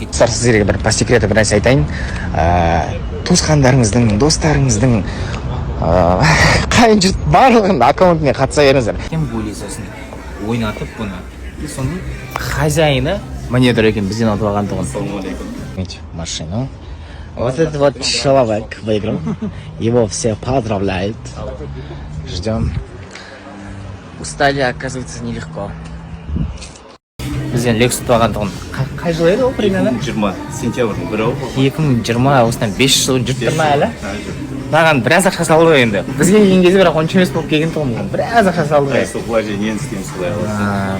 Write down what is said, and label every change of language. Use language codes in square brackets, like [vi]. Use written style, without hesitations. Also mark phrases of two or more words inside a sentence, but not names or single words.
[kk] Сіздерге бір [ru] по секрету [kk] бір нәрсе айтайын. Туысқандарыңыздың, достарыңыздың, қайын жұрт барлығын аккаунтіне қатыса беріңіздер. Кем гули сосын ойнатып бұны. И соның хозяйны міне тұр екен, бізден отып алған тұғын. [ru] Машину. Вот этот вот человек выиграл. Его все поздравляют. Ждем. Устали, оказывается, нелегко. [kk] Бізден Lexus туған тұғын. Қай жыл еді ол примерно? 2020 сентябрьдің 1-і. 2020 осыдан 5 жыл жүріп тұр ма әлі? Маған біраз ақша салды ғой енді. Бізге келген кезде бірақ онша емес болып келген тұғын. Біраз ақша салды ғой. Солай нені істейміз солай аласың.